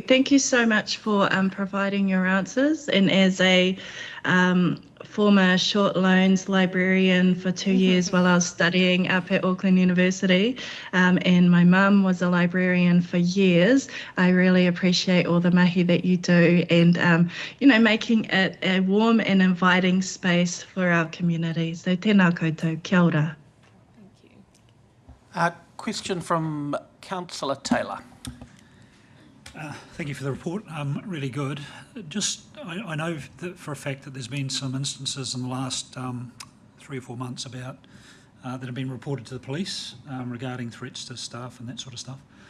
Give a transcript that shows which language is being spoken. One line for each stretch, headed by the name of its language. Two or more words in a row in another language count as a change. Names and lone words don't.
English: Thank you so much for providing your answers. And as a former short loans librarian for 2 years while I was studying up at Auckland University, and my mum was a librarian for years, I really appreciate all the mahi that you do and, making it a warm and inviting space for our community.
Māori: So tēnā koutou, kia ora.
English: Thank you. Question from Councillor Taylor. Thank you for the report. Really good. I know that for a fact that there's been some instances in the last 3 or 4 months that have been reported to the police regarding threats to staff and that sort of stuff.